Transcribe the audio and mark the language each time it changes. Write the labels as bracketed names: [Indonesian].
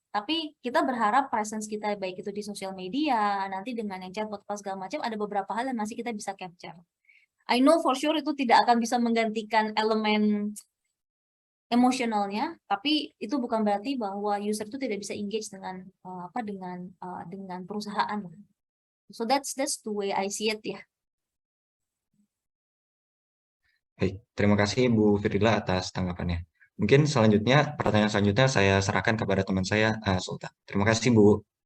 [Indonesian] Tapi kita berharap presence kita baik itu di sosial media, nanti dengan yang chatbot segala macam, ada beberapa hal yang masih kita bisa capture. [English] I know for sure [Indonesian] itu tidak akan bisa menggantikan elemen emosionalnya, tapi itu bukan berarti bahwa user itu tidak bisa engage dengan dengan perusahaan. [English] So that's the way I see it ya. [Indonesian] Baik, terima kasih Bu Firila atas tanggapannya. Mungkin pertanyaan selanjutnya saya serahkan kepada teman saya, Sultan. Terima kasih, Bu.